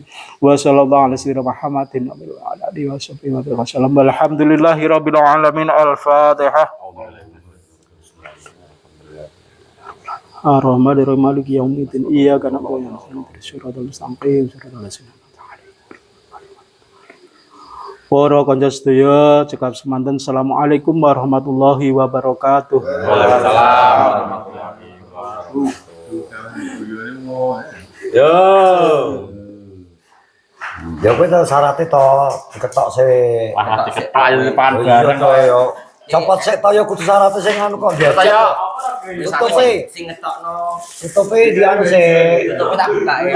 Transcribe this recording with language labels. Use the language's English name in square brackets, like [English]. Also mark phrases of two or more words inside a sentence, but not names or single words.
[Arabic] وصلى الله على سيدنا محمد وعلى آله وصحبه وسلم. الحمد لله رب العالمين. Al-Fatihah. الرحمن الرحيم مالك يوم الدين. إياك نعبد وإياك نستعين. الصراط المستقيم. صراط الذين أنعمت عليهم. [Javanese] Para kanca sedaya cekap semanten. [Arabic] السلام عليكم ورحمة الله وبركاته. وعليكم السلام ورحمة الله وبركاته. [Javanese] Yo. Ya kowe to syaraté to diketok sik. Wah, diketok ya pan bareng kok yo. Copot sik to yo kudu syaraté sing anu kok biasa. Yo. Tutupi sing ngetokno. tutupi di anu sik. Tutupi tak buka ya.